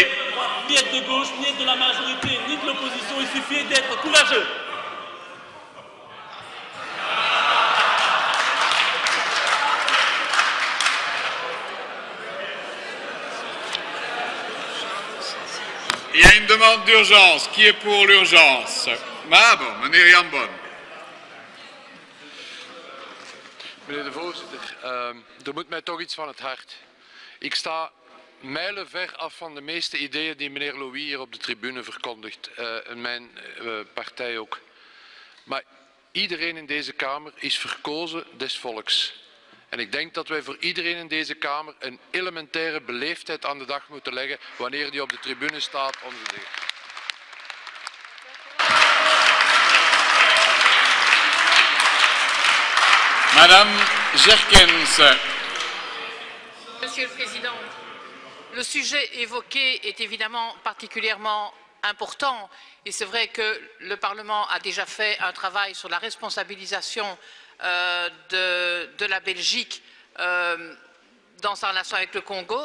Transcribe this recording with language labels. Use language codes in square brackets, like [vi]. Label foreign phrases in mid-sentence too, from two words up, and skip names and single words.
[fr] Ni être de gauche, ni être de la majorité, ni de l'opposition, il suffit d'être courageux. Il y a une demande d'urgence. Qui est pour l'urgence? [nl] Maar bon, meneer Jan Bon. Meneer de voorzitter, er moet mij toch iets van het hart. Ik sta mijlenver af van de meeste ideeën die meneer Louis hier op de tribune verkondigt. En mijn partij ook. Maar iedereen in deze Kamer is verkozen des volks. En ik denk dat wij voor iedereen in deze Kamer een elementaire beleefdheid aan de dag moeten leggen wanneer die op de tribune staat om te zeggen. [fr] Madame Jerkens. Monsieur le Président, le sujet évoqué est évidemment particulièrement important et c'est vrai que le Parlement a déjà fait un travail sur la responsabilisation de la Belgique dans sa relation avec le Congo.